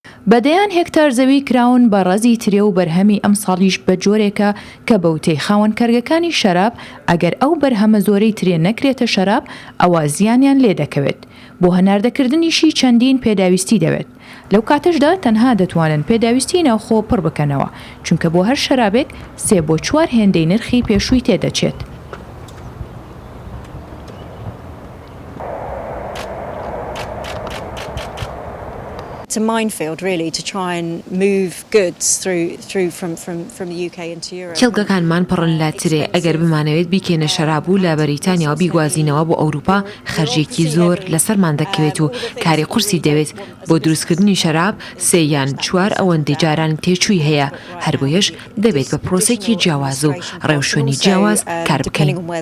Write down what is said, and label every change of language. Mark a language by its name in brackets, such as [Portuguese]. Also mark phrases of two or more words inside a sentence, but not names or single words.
[Central Kurdish] بەدەیان هێکتار زەوی کراون بە ڕەزی ترێ و بەرهەمی ئەم ساڵیش بە جۆرێکە کە بەوتەی خاوەن کەرگەکانی شەراب ئەگەر ئەو بەرهەمە زۆرەی ترێ نەکرێتە شەراب ئەوە زیانیان لێ دەکەوێت بۆ هەناردەکردنیشی چەندین پێداویستی دەوێت لەو کاتەشدا تەنها دەتوانن پێداویستی ناوخۆ پڕ بکەنەوە چونکە بۆ هەر شەرابێک 3 بۆ 4 هێندەی نرخی پێشووی تێدەچێت. [English] It's a minefield really to try and move goods through from the UK into Europe. [Central Kurdish] کێڵگەکانمان پڕن لە ترێ ئەگەر بمانەوێت بیکێنە شەراب و لە بەریتانیا و بیگوازینەوە بۆ ئەوروپا خەرجێکی زۆر لەسەرمان دەکەوێت و کاری قورسی دەوێت بۆ دروستکردنی شەراب 3 یان 4 ئەوەندەی جاران تێچووی هەیە هەر بۆیەش دەبێت بە پرۆسێکی جیاواز و ڕێوشوێنی جیاواز کار بکەین.